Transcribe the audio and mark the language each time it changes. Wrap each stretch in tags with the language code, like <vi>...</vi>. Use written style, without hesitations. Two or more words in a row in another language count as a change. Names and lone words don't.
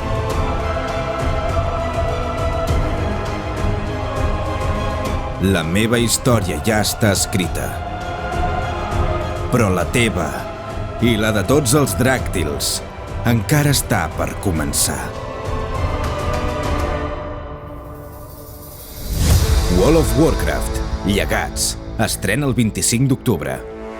<ca>La meva història ja està escrita. Però la teva i la de tots els dràctils encara està per començar. World of Warcraft, Llegats, estrena el 25 d'octubre.</ca>